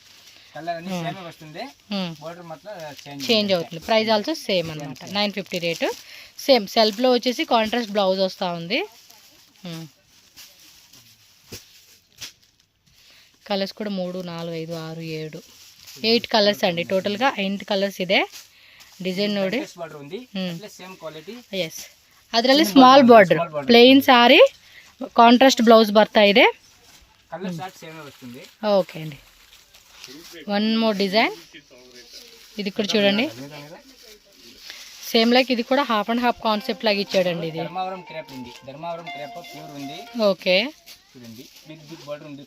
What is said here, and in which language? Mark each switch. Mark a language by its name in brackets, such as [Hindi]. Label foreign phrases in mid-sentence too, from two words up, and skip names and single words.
[Telugu] చేంజ్ అవుతుంది. [English] price also same [Telugu] అనమాట, 950 రేటు. సేమ్ సెల్ఫ్లో వచ్చేసి [English] contrast blouse [Telugu] వస్తూ ఉంది. కలర్స్ కూడా 3, 4, 5, 6, 7, 8 కలర్స్ అండి టోటల్గా. [Kannada] 8 కలర్స్ ಇದೆ ಡಿಸೈನ್ ನೋಡಿ. ಎಸ್ ಅದರಲ್ಲಿ [English] small border plain saree contrast blouse [Kannada] ಬರ್ತಾ ಇದೆ. [Telugu] ఓకే అండి. [English] one more design, [Telugu] ఇది కూడా చూడండి [English] same like [Telugu] ఇది కూడా [English] half and half concept [Telugu] లాగా ఇచ్చాడండి ఇది. ధర్మావరం క్రేప్ ఉంది, ధర్మావరం [English] crepe pure [Telugu] ఉంది. ఓకే, చూడండి [English] big big border [Telugu] ఉంది.